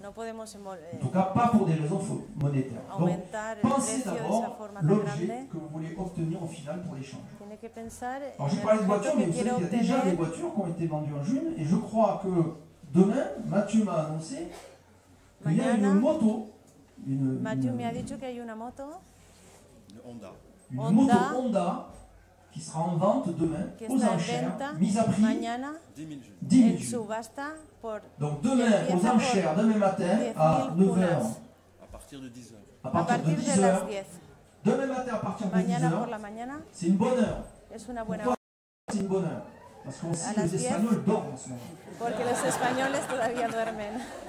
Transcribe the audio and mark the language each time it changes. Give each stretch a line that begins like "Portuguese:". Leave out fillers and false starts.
French: En tout cas, pas pour des raisons monétaires. Donc, pensez d'abord l'objet que vous voulez obtenir au final pour l'échange. Alors, j'ai parlé de voitures, mais vous savez qu'il y a déjà des voitures qui ont été vendues en juin, et je crois que demain, Mathieu m'a annoncé qu'il y a une moto.
Spanish: Mathieu me ha dicho que hay una moto.
French: Une moto Honda qui sera en vente demain aux enchères, mise à prix 10 000 jules. Donc demain aux enchères, demain matin à 9h. À partir de 10h. À partir de 10h. Demain matin à partir de 10h. C'est une bonne heure. Pourquoi c'est une bonne heure? Parce qu'on sait que les Espagnols dorment en ce moment.
Spanish: Porque los españoles todavía duermen.